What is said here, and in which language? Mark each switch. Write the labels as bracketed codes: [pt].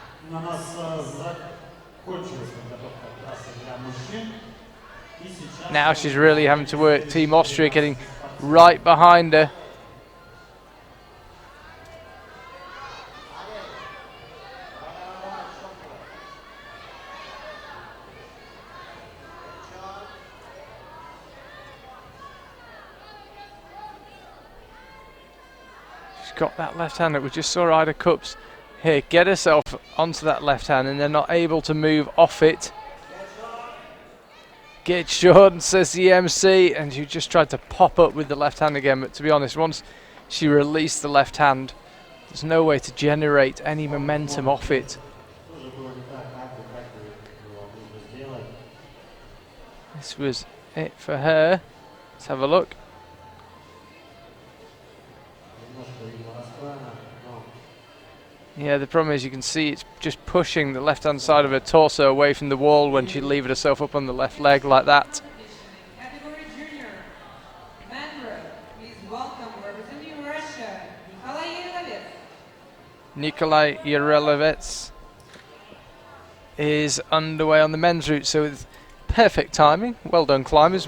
[ru] У нас закончилась подготовка трассы для мужчин. И сейчас [en] Now she's really having to work. Team Austria getting right behind her. She's got that left hand that we just saw Ryder Cups here get herself onto that left hand, and they're not able to move off it. Get short, says the MC, and she just tried to pop up with the left hand again, but to be honest, once she released the left hand, there's no way to generate any momentum off it. [ru] Тоже было не так легко, как было нужно сделать. [en] This was it for her. Let's have a look. [ru] Немножко, видимо, расстроена, но [en] Yeah, the problem is you can see it's just pushing the left hand side of her torso away from the wall when she levered herself up on the left leg like that. Category junior. Men row. Please welcome representing Russia, Nikolai Yelovets. Nikolai Yerelevets is underway on the men's route, so with perfect timing. Well done, climbers.